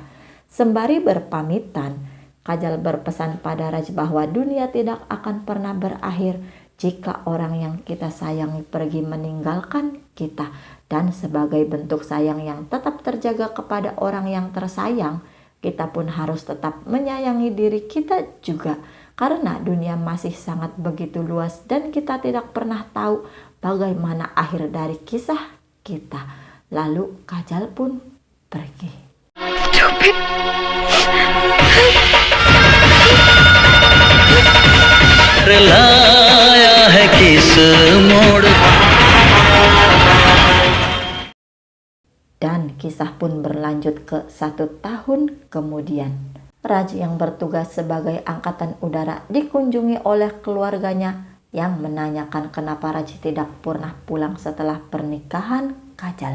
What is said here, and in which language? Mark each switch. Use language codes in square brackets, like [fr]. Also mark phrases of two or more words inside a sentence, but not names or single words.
[id] Sembari berpamitan, Kajal berpesan pada Raj bahwa dunia tidak akan pernah berakhir jika orang yang kita sayangi pergi meninggalkan kita, dan sebagai bentuk sayang yang tetap terjaga kepada orang yang tersayang, kita pun harus tetap menyayangi diri kita juga. Karena dunia masih sangat begitu luas dan kita tidak pernah tahu bagaimana akhir dari kisah kita. Lalu Kajal pun pergi. [hi] लाया है किस मोड़. [id] Dan kisah pun berlanjut ke 1 tahun kemudian. Raj yang bertugas sebagai angkatan udara dikunjungi oleh keluarganya yang menanyakan kenapa Raj tidak pernah pulang setelah pernikahan Kajal.